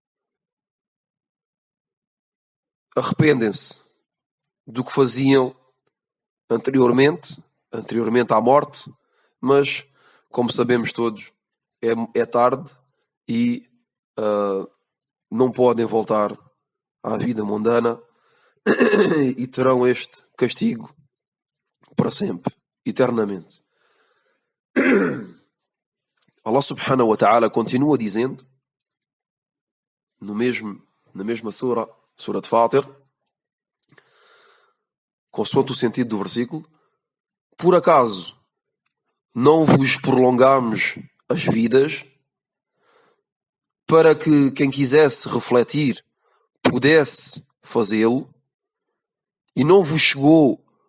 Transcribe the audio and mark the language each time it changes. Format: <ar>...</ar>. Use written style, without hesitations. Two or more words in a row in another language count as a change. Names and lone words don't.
<pt>arrependem-se do que faziam anteriormente à morte, mas, como sabemos todos, é tarde e não podem voltar à vida mundana e terão este castigo para sempre, eternamente.</pt> <ar>الله سبحانه وتعالى</ar> <pt>continua dizendo, na mesma sura de Fátir, consoante o sentido do versículo: por acaso não vos prolongamos as vidas para que quem quisesse refletir pudesse fazê-lo, e não vos chegou</pt>